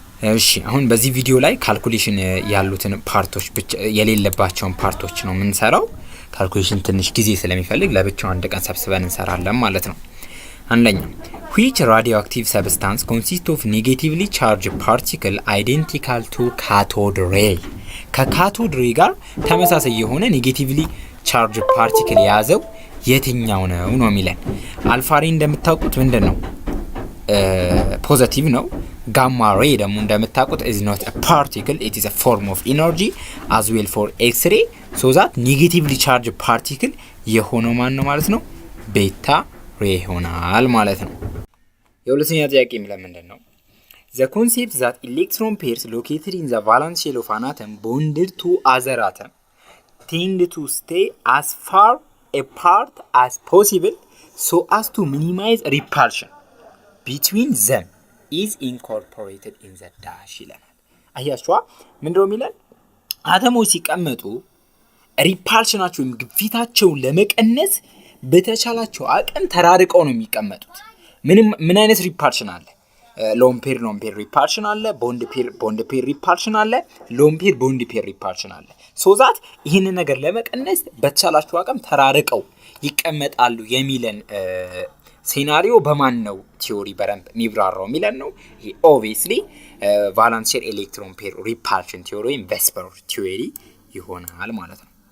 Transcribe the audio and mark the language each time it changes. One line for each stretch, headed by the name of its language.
Amharic: እሺ አሁን በዚህ ቪዲዮ ላይ ካልኩሌሽን ያሉትን ፓርቶች ብቻ የሌለባቸውን ፓርቶች ነው የምንሰራው። ካልኩሌሽን ትንሽ ጊዜ ስለሚፈልግ ለብቻው አንድ ቀን ሰብስበን እንሰራለን ማለት ነው። አንደኛ
English: which radioactive substance consists of negatively charged particle identical to cathode ray
Amharic: ከካቶድ ሬይ ጋር ተመሳሳይ የሆነ ኔጌቲቭሊ ቻርጅ ፓርቲክል የያዘው የትኛው ነው የሚለን። አልፋ ሬይ እንደምታውቁት ምንድነው? ፖዚቲቭ ነው። ጋማ ሬይ ደግሞ እንደምታውቁት
English: is not a particle, it is a form of energy as well for x-ray, so that negatively charged particle
Amharic: የሆነው ማን ነው ማለት ነው? ቤታ ሬይ ይሆናል ማለት ነው። የሁለተኛ ጥያቄ የሚለው ምንድነው?
English: The concept that electron pairs located in the valence shell of an atom bonded to other atom tend to stay as far apart as possible so as to minimize repulsion between them is incorporated in the dash
Amharic: ይለናል። አያችኋ ምንድነው የሚለን? አተሞች ሲቀመጡ ሪፓልሽናቸው ግፊታቸውን ለመቀነስ በተቻላቸው አቅም ተራርቀው ነው የሚቀመጡት። ምን አይነት ሪፓልሽን አለ? ሎን ፔር ሪፓልሽን አለ፣ ቦንድ ፔር ሪፓልሽን አለ፣ ሎን ፔር ሪፓልሽን አለ። ሶዛት ይህን ነገር ለመቀነስ በተቻላችሁ አቅም ተራርቀው ይቀመጣሉ የሚለን ሴናሪዮ በማን ነው ቲዮሪ በረንብ የሚብራራው የሚለን ነው። ይሄ ኦብቪየስሊ ቫላንስ ሼል ኤሌክትሮን ፔር ሪፓልሽን ቲዮሪ ወይም ቬስፐር ቲዮሪ ይሆናል ማለት ነው።